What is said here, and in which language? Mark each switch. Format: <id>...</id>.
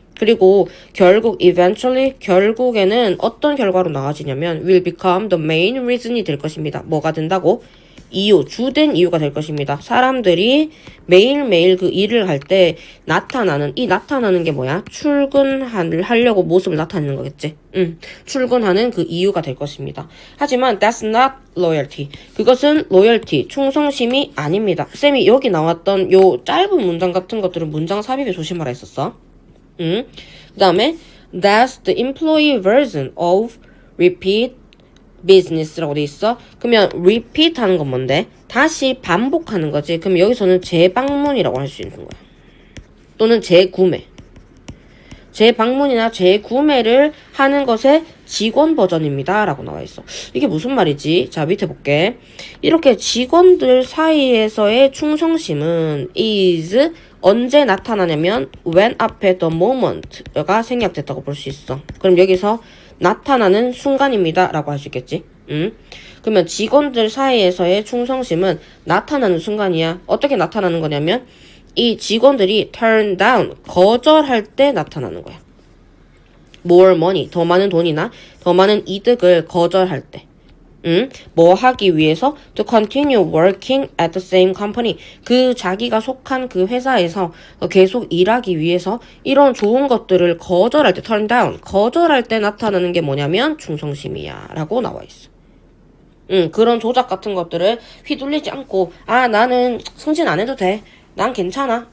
<ko>그리고 결국</ko> <en>eventually</en> <ko>결국에는 어떤 결과로 나와지냐면</ko> <en>will become the main reason</en> <ko>이 될 것입니다. 뭐가 된다고? 이유, 주된 이유가 될 것입니다. 사람들이 매일매일 그 일을 할 때 나타나는 게 뭐야? 출근하려고 모습을 나타내는 거겠지. 출근하는 그 이유가 될 것입니다. 하지만</ko> <en>that's not loyalty.</en> <ko>그것은 loyalty, 충성심이 아닙니다. 쌤이 여기 나왔던 요 짧은 문장 같은 것들은 문장 삽입에 조심하라 했었어. 그 다음에</ko> <en>that's the employee version of repeat business</en> <ko>라고 돼 있어. 그러면 repeat 하는 건 뭔데? 다시 반복하는 거지. 그럼 여기서는 재방문이라고 할 수 있는 거야. 또는 재구매. 재방문이나 재구매를 하는 것의 직원 버전입니다. 라고 나와 있어. 이게 무슨 말이지? 자, 밑에 볼게. 이렇게 직원들 사이에서의 충성심은 is 언제 나타나냐면 when 앞에</ko> <en>the moment</en> <ko>가 생략됐다고 볼 수 있어. 그럼 여기서 나타나는 순간입니다. 라고 할 수 있겠지. 그러면 직원들 사이에서의 충성심은 나타나는 순간이야. 어떻게 나타나는 거냐면 이 직원들이</ko> <en>turn down,</en> <ko>거절할 때 나타나는 거야.</ko> <en>more money,</en> <ko>더 많은 돈이나 더 많은 이득을 거절할 때. 뭐 하기 위해서</ko> <en>to continue working at the same company.</en> <ko>그 자기가 속한 그 회사에서 계속 일하기 위해서 이런 좋은 것들을 거절할 때</ko> <en>turn down,</en> <ko>거절할 때 나타나는 게 뭐냐면 충성심이야 라고 나와 있어. 그런 조작 같은 것들을 휘둘리지 않고 나는 승진 안 해도 돼. 난 괜찮아.</ko>